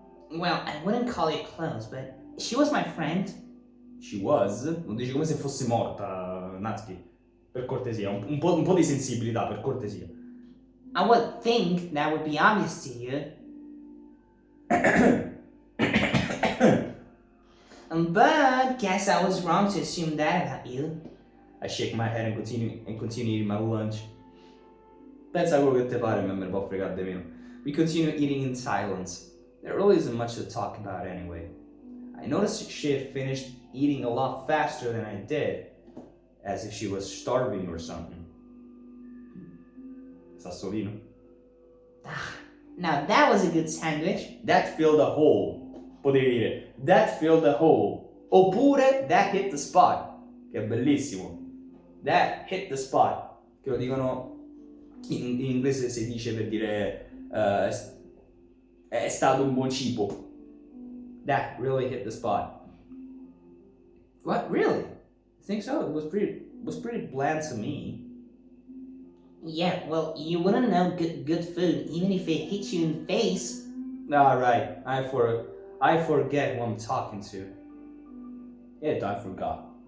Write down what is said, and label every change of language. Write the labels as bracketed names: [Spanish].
[English] Well, I wouldn't call it close, but she was my friend. She was? [Italian] Non dici come se fosse morta, Natsuki. Per cortesia, un po' di sensibilità, per cortesia. [English] I would think that would be obvious to you. But guess I was wrong to assume that about you. I shake my head and continue eating my lunch. [Italian] Pensa a quello che te pare, me ne può fregare di meno. [English] We continue eating in silence. There really isn't much to talk about anyway. I noticed she had finished eating a lot faster than I did, as if she was starving or something. [Italian] Sassolino. [English] Now that was a good sandwich. That filled a hole. [Italian] Potevi dire, [English] that filled a hole. [Italian] Oppure, [English] that hit the spot. [Italian] Che è bellissimo. [English] That hit the spot. [Italian] Che lo dicono, in inglese si dice per dire, è stato un buon cibo. [English] That really hit the spot. What, really? I think so. It was pretty bland to me. Yeah, well, you wouldn't know good food even if it hit you in the face. All right, I forget who I'm talking to. Yeah, I forgot.